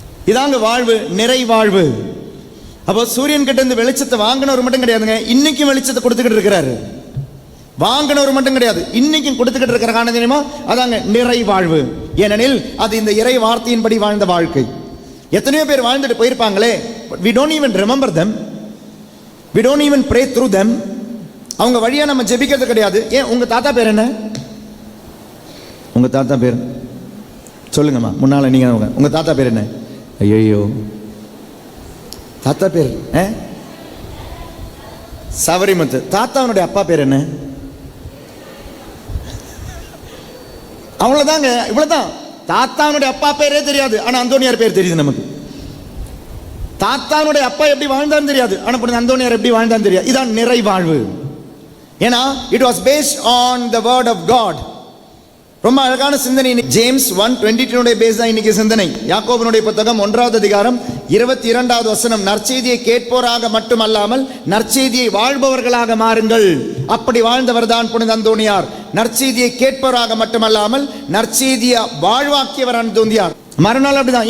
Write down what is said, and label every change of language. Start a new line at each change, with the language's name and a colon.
Tamil: இதாங்க வாழ்வு, நிறை வாழ்வு. அப்போ சூரியன் கிட்ட இருந்து வெளிச்சத்தை வாங்கினவர் மட்டும் கிடையாதுங்க, இன்னைக்கும் வெளிச்சத்தை கொடுத்துக்கிட்டு இருக்கிறாரு. வாங்கினவர் மட்டும் கிடையாது, இன்னைக்கும் கொடுத்துக்கிட்டு இருக்கிற காரணம் தெரியுமா? அதாங்க நிறை வாழ்வு. ஏனெனில் அது இந்த இறை வார்த்தையின்படி வாழ்ந்த வாழ்க்கை. எத்தனையோ பேர் வாழ்ந்துட்டு போயிருப்பாங்களே,
English: we don't even remember them, we don't even pray through them.
Tamil: அவங்க வழியா நம்ம ஜெபிக்கிறது கிடையாது. ஏன்? உங்க தாத்தா பேர் என்ன? உங்க தாத்தா பேர் சொல்லுங்கம்மா, முன்னால நீங்க உங்க தாத்தா பேர் என்ன? ஐயோ, தாத்தா பேர் சவரிமுத்து. தாத்தாவுடைய அப்பா பேர் என்ன? அவ்வளவுதாங்க, இவ்வளவுதான். தாத்தாவுடைய அப்பா பேரே தெரியாது, ஆனா அந்தோனியார் பேர் தெரியுது நமக்கு. தாத்தாவுடைய அப்பா எப்படி வாழ்ந்தான்னு தெரியாது, ஆனா புனித அந்தோனியார் எப்படி வாழ்ந்தான்னு தெரியாது. இதான் நிறை வாழ்வு.
English: ஏன்னா it was based on the word of God.
Tamil: ரொம்ப அழகான சிந்தனை. ஜேம்ஸ் 1:22 பேஸ் தான் இன்னைக்கு சிந்தனை. யாக்கோபனுடைய புத்தகம் 1வது அதிகாரம் 22வது வசனம், நற்செய்தியை கேட்போராக மட்டுமல்லாமல் நற்செய்தியை வாழ்பவர்களாக மாறுங்கள். அப்படி வாழ்ந்தவர் தான் புனித அந்தோனியார். நற்செய்தியை கேட்பவராக மட்டுமல்லாமல் நற்செய்தியை வாழ்வாக்கியவர் அந்தோனியார். மறுநாள் அப்படிதான்.